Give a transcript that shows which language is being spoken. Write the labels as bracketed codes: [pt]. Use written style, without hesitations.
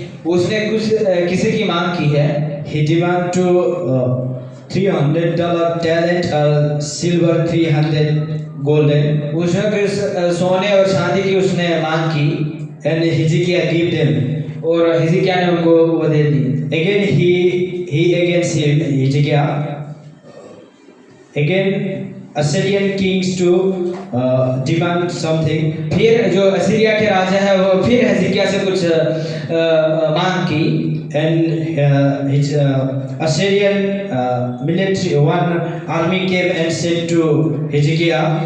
[hi] उसने कुछ किसी की मांग की है। [en] He demand to $300 talent or silver 300 golden. [hi] उसने फिर सोने और चांदी की उसने मांग की, [en] And Hezekiah gave them. [hi] और हिजकिय्याह ने उनको वो दे दी। [en] Again he against him, Hezekiah. Again Assyrian kings to demand something. [hi] फिर जो असीरिया के राजा है वो फिर हिजकिय्याह से कुछ मांग की। [en] And his Assyrian military one army came and said to Hezekiah.